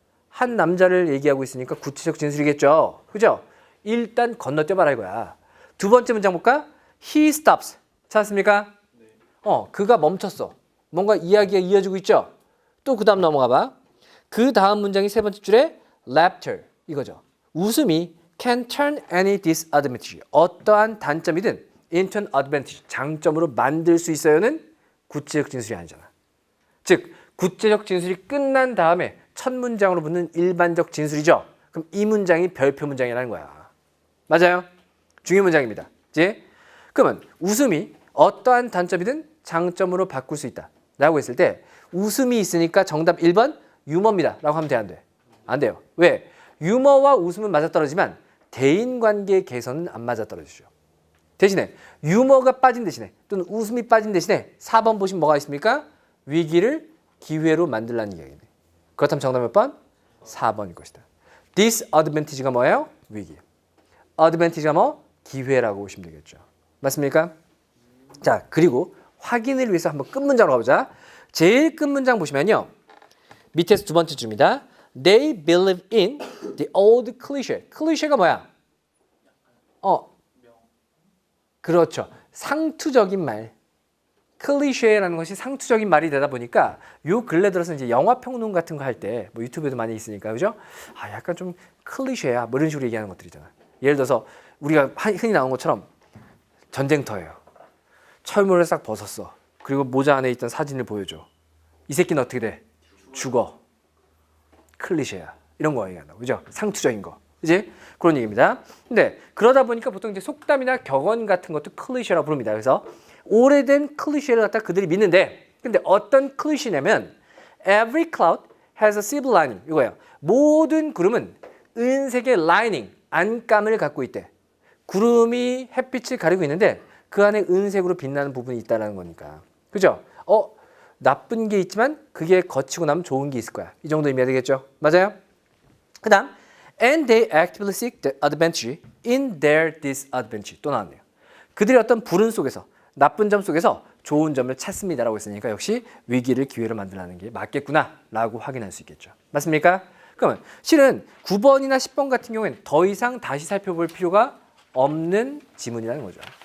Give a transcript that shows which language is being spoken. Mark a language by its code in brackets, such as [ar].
[ko] 한 남자를 얘기하고 있으니까 구체적 진술이겠죠. 그죠? 일단 건너뛰어봐라 이거야. 두 번째 문장 볼까? [en] He stops. [ko] 찾았습니까? 네. 그가 멈췄어. 뭔가 이야기가 이어지고 있죠? 또 그 다음 넘어가 봐. 그 다음 문장이 세 번째 줄에 laughter 이거죠. 웃음이 [en] can turn any disadvantage. [ko] 어떠한 단점이든 [en] into an advantage. [ko] 장점으로 만들 수 있어요는 구체적 진술이 아니잖아. 즉 구체적 진술이 끝난 다음에 첫 문장으로 붙는 일반적 진술이죠. 그럼 이 문장이 별표 문장이라는 거야. 맞아요? 중요 문장입니다. 이제 그러면 웃음이 어떠한 단점이든 장점으로 바꿀 수 있다. 라고 했을 때 웃음이 있으니까 정답 1번 유머입니다. 라고 하면 돼, 안 돼? 안 돼요. 왜? 유머와 웃음은 맞아떨어지지만 대인관계 개선은 안 맞아떨어지죠. 대신에 유머가 빠진 대신에 또는 웃음이 빠진 대신에 4번 보시면 뭐가 있습니까? 위기를 기회로 만들라는 이야기입니다. 그렇다면 정답 몇 번? 4번일 것이다. disadvantage가 뭐예요? 위기. advantage가 뭐? 기회라고 보시면 되겠죠. 맞습니까? 자, 그리고 확인을 위해서 한번 끝 문장으로 가보자. 제일 끝 문장 보시면요. 밑에서 두 번째 줄입니다. [en] They believe in the old cliché. [ko] 클리셰가 뭐야? 그렇죠. 상투적인 말. 클리셰라는 것이 상투적인 말이 되다 보니까 요 근래 들어서 이제 영화 평론 같은 거 할 때 뭐 유튜브에도 많이 있으니까 그죠? 약간 좀 클리셰야 뭐 이런 식으로 얘기하는 것들이잖아. 예를 들어서 우리가 흔히 나온 것처럼 전쟁터예요. 철문을 싹 벗었어. 그리고 모자 안에 있던 사진을 보여줘. 이 새끼는 어떻게 돼? 죽어. 클리셰야. 이런 거 얘기한다고. 그죠? 상투적인 거. 이제 그런 얘기입니다. 근데 그러다 보니까 보통 이제 속담이나 격언 같은 것도 클리셰라고 부릅니다. 그래서 오래된 클리셰를 갖다 그들이 믿는데 근데 어떤 클리셰냐면 [en] Every cloud has a silver lining. [ko] 이거예요. 모든 구름은 은색의 lining, 안감을 갖고 있대. 구름이 햇빛을 가리고 있는데 그 안에 은색으로 빛나는 부분이 있다는 거니까. 그죠? 나쁜 게 있지만 그게 거치고 나면 좋은 게 있을 거야. 이 정도 의미가 되겠죠? 맞아요? 그 다음 [en] And they actively seek the advantage in their disadvantage. [ko] 또 나왔네요. 그들이 어떤 불운 속에서 나쁜 점 속에서 좋은 점을 찾습니다라고 했으니까 역시 위기를 기회로 만들라는 게 맞겠구나라고 확인할 수 있겠죠. 맞습니까? 그러면 실은 9번이나 10번 같은 경우에는 더 이상 다시 살펴볼 필요가 없는 지문이라는 거죠.